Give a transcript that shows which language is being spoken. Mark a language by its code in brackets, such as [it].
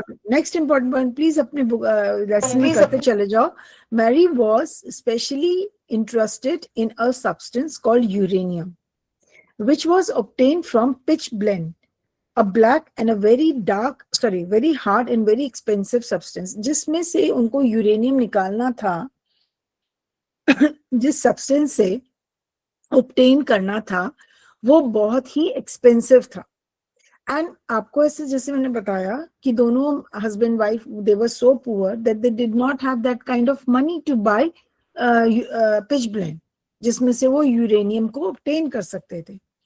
[hi] Next important point please अपने lesson में करते चले जाओ. [en] Mary was specially interested in a substance called uranium, which was obtained from pitch blende, a black and a very hard and very expensive substance. [hi] जिसमें से उनको uranium निकालना था, जिस सब्सटेंस से obtain करना था, वो बहुत ही एक्सपेंसिव था. एंड आपको ऐसे जैसे मैंने बताया कि दोनों husband wife, [en] they were so poor that they did not have that kind of money to buy [hi] pitch blend, जिसमें से वो यूरेनियम को ऑब्टेन कर सकते थे.